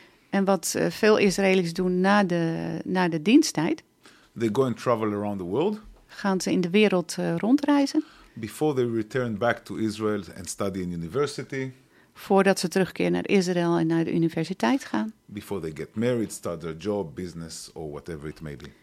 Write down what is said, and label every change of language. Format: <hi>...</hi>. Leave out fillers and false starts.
<nl>En wat veel Israëli's doen na de diensttijd.</nl> <en>They go and travel around the world.</en> <nl>Gaan ze in de wereld rondreizen.</nl> <en>Before they return back to Israel and study in university.</en> <nl>Voordat ze terugkeren naar Israël en naar de universiteit gaan.</nl> <en>Before they get married, start their job, business or whatever it may be.</en>